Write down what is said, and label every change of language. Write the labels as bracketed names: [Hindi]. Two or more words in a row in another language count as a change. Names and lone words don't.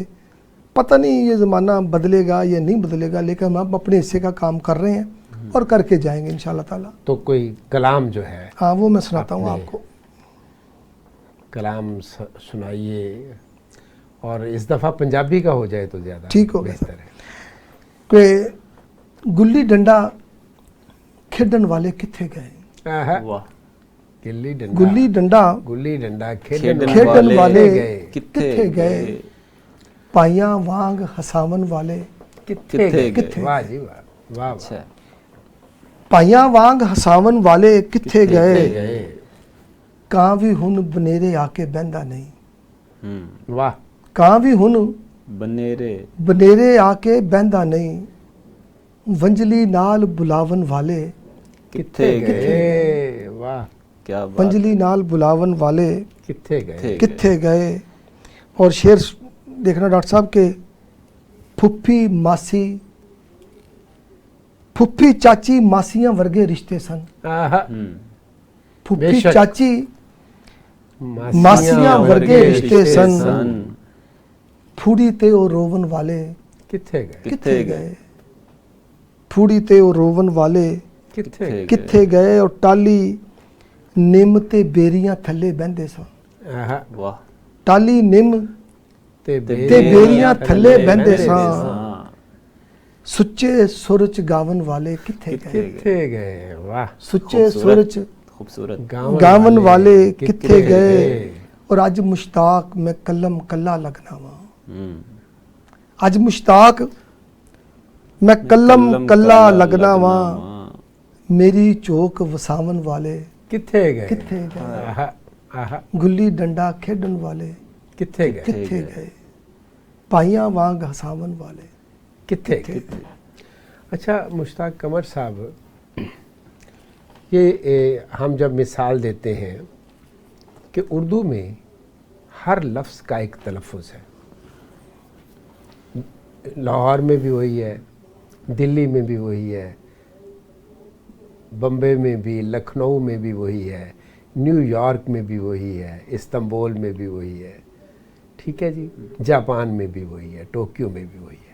[Urdu] پتہ نہیں یہ زمانہ بدلے گا یا نہیں بدلے گا, لیکن ہم اپنے حصے کا کام کر رہے ہیں اور کر کے جائیں گے انشاءاللہ تعالیٰ. تو کوئی کلام جو ہے, ہاں وہ میں سناتا ہوں آپ کو. کلام سنائیے, اور اس دفعہ پنجابی کا ہو جائے تو زیادہ ٹھیک ہو بہتر ہے. [Punjabi] کہ گلی ڈنڈا کھیڈن والے کتھے گئے. گلی ڈنڈا کھیڈن والے کتھے گئے, پائیاں وانگ ہساون والے کتھے گئے. واہ جی واہ, واہ. پائیاں وانگ ہساون والے کتھے گئے, کاں بھی ہن بنیرے آ کے بہندا نہیں. واہ. کاں بھی ہن بنیرے آ کے بہندا نہیں, ونجلی نال بلاون والے کتھے گئے. واہ [Urdu] کیا بات. [Punjabi] ونجلی نال بلاون والے کتھے گئے. [Urdu] اور شعر دیکھنا ڈاکٹر صاحب کے [Punjabi] پھپھی ماسی پھپھی چاچی ماسیاں ورگے رشتے سن. پھپھی چاچی ماسیاں ورگے رشتے سن, پھوڑی تے او روون والے کتھے گئے. پھوڑی تے او روون والے کتھے گئے, اور ٹالی نعمت بیریاں تھلے بہندے سن. ਟਾਲੀ ਨਿੰਮ ਤੇ ਤੇ ਬੇਰੀਆਂ ਥੱਲੇ ਬਹਿੰਦੇ ਸਾਂ, हाँ, ਸੁੱਚੇ ਸੁਰ ਚ ਗਾਵਨ ਵਾਲੇ ਕਿੱਥੇ ਗਏ, ਕਿੱਥੇ ਗਏ, ਵਾਹ, ਸੁੱਚੇ ਸੁਰ ਚ [Urdu] खूबसूरत। [Punjabi] ਗਾਵਨ ਵਾਲੇ ਕਿੱਥੇ ਗਏ। ਔਰ ਅੱਜ ਮੁਸ਼ਤਾਕ ਮੈਂ ਕਲਮ ਕੱਲਾ ਲੱਗਣਾ ਵਾਂ, ਅੱਜ ਮੁਸ਼ਤਾਕ ਮੈਂ ਕਲਮ ਕੱਲਾ ਲੱਗਣਾ ਵਾਂ, ਮੇਰੀ ਚੋਕ ਵਸਾਵਨ ਵਾਲੇ ਕਿੱਥੇ ਗਏ, ਕਿੱਥੇ ਗਏ, ਆਹਾ, ਆਹਾ, ਗੁੱਲੀ ਡੰਡਾ ਖੇਡਣ ਵਾਲੇ ਕਿੱਥੇ ਗਏ, ਕਿੱਥੇ ਗਏ, ਭਾਈਆਂ ਵਾਂਗ ਹਸਾਵਨ ਵਾਲੇ ਕਿੱਥੇ ਗਏ। [Urdu] اچھا مشتاق قمر صاحب، یہ ہم جب مثال دیتے ہیں کہ اردو میں ہر لفظ کا ایک تلفظ ہے، لاہور میں بھی وہی ہے، دلی میں بھی وہی ہے، بمبے میں بھی، لکھنؤ میں بھی وہی ہے، نیویارک میں بھی وہی ہے، استنبول میں بھی وہی ہے، ٹھیک ہے جی، جاپان میں بھی وہی ہے، ٹوکیو میں بھی وہی ہے.